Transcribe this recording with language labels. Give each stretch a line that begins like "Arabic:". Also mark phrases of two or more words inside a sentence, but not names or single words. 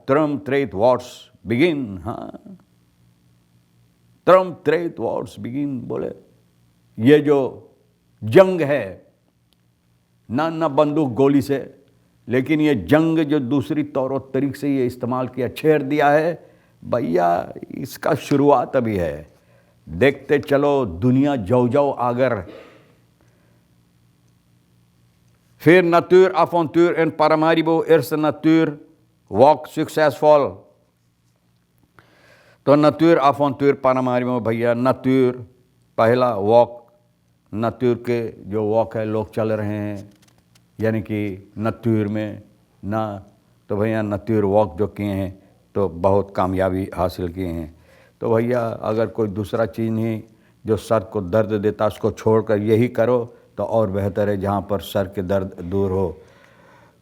English: Trump threat wars begin.
Hindi: हाँ,
English: Trump threat wars begin
Hindi: बोले, ये जो जंग है ना बंदूक गोली से, लेकिन ये जंग जो दूसरी तौर और तरीके से ये इस्तेमाल किया, छेड़ दिया है भैया, इसका शुरुआत अभी है। देखते चलो दुनिया जाओ आगर।
Dutch: फिर natuur avontuur in Paramaribo, eerste natuur walk succesvol।
Hindi: तो
Dutch: natuur avontuur
Hindi: Paramaribo भैया, natuur पहला वॉक, natuur के जो वॉक है लोग चल रहे हैं, यानी कि natuur में ना, तो भैया natuur वॉक जो किए हैं तो बहुत कामयाबी हासिल किए हैं। तो भैया अगर कोई दूसरा चीज़ नहीं जो सर को दर्द देता उसको छोड़कर यही करो तो और बेहतर है, जहाँ पर सर के दर्द दूर हो।